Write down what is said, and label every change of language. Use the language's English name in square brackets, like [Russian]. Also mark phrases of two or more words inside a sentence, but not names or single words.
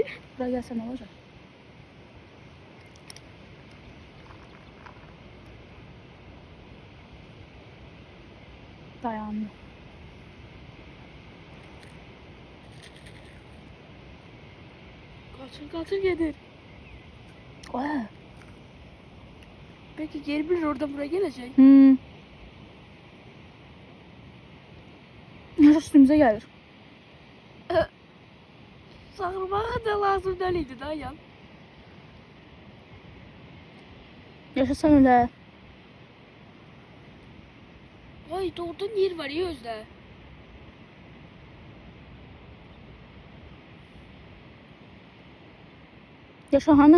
[Azerbaijani] Bura gəlsən nə olacaq? Dayandı. Qaçır gedir. Oha. [Turkish] Peki geri bir oradan buraya gelecek. [Azerbaijani] Yaşar üstümüzə gəlir. [Turkish] Sağırmağa da lazım değildi dayan. [Azerbaijani] Yaşar sən ölə. Vay doğrudan yer var ya özde. Yaşar hanı?